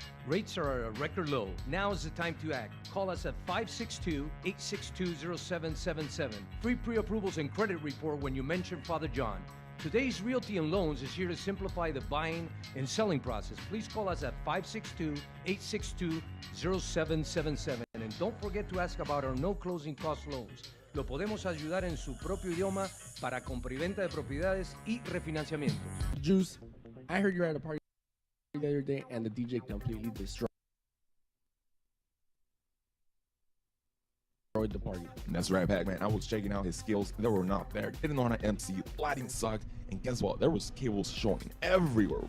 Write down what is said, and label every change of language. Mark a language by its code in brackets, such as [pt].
[en] Rates are at a record low. Now is the time to act. Call us at 562-862-0777. Free pre-approvals and credit report when you mention Father John. Today's Realty and Loans is here to simplify the buying and selling process. Please call us at 562-862-0777. And don't forget to ask about our no closing cost loans. [es] Lo podemos ayudar en su propio idioma para compra y venta de propiedades y refinanciamientos. [en] Juice, I heard you were at a party the other day and the DJ completely destroyed the party. That's right, Pac-Man. I was checking out his skills. They were not there. Didn't know how to MC. Lighting sucked. And guess what? There was cables showing everywhere.